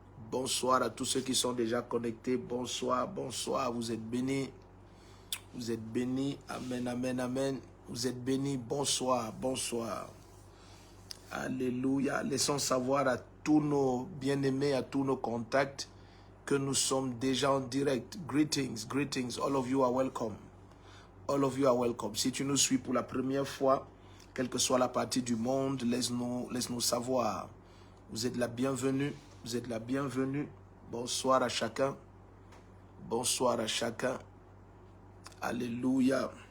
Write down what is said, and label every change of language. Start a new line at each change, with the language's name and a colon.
French: Bonsoir à tous ceux qui sont déjà connectés, bonsoir, bonsoir, vous êtes bénis. Vous êtes bénis, amen, amen, amen. Vous êtes bénis, bonsoir, bonsoir. Alléluia, laissons savoir à tous nos bien-aimés, à tous nos contacts que nous sommes déjà en direct.
English: Greetings, greetings, all of you are welcome. All of you are welcome.
French: Si tu nous suis pour la première fois, quelle que soit la partie du monde, laisse-nous savoir. Vous êtes la bienvenue. Vous êtes la bienvenue. Bonsoir à chacun. Bonsoir à chacun. Alléluia.